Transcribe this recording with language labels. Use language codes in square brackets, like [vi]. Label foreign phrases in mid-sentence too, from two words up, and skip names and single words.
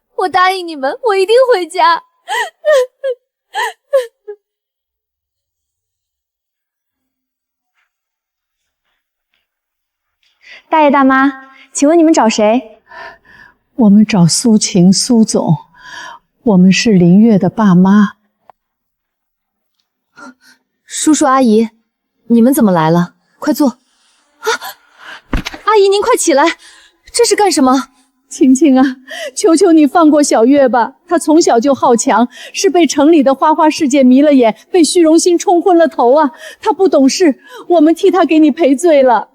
[zh] 我答應你們，我一定回家。大爺大媽，請問你們找誰？我們找蘇晴蘇總，我們是林月的爸媽。叔叔阿姨，你們怎麼來了？快坐。啊，阿姨您快起来，這是幹什麼？晴晴啊，求求你放過小月吧，她從小就好強，是被城裡的花花世界迷了眼，被虛榮心沖昏了頭啊！她不懂事，我們替她給你賠罪了。